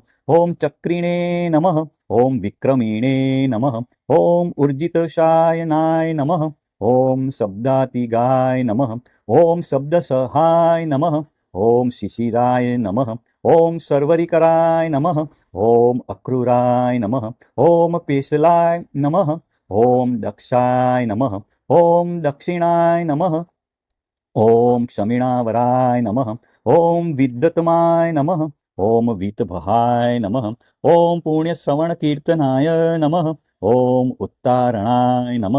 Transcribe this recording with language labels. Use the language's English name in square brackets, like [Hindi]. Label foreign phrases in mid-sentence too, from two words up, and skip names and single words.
[Sanskrit] ओम चक्रिणे नमः. ओम विक्रमिणे नमः. ओम ऊर्जितशायनाय नमः. ओम शब्दातिगाय नमः. ओम शब्दसहाय नमः. ओम शिशिराय नमः. ओम सर्वरिकराय नमः. ઓમ અક્રૂરાય નમઃ. ઓમ પેશલાય નમઃ. ઓમ દક્ષાય નમઃ. ઓમ દક્ષિણાય નમઃ. ઓમ ક્ષમિણાવરાય નમઃ. ઓમ વિદ્યતમાય નમઃ. ઓમ વીતભહાય નમઃ. ઓમ પુણ્યશ્રવણકીર્તનાય નમઃ. ઓમ ઉત્તારણાય નમઃ.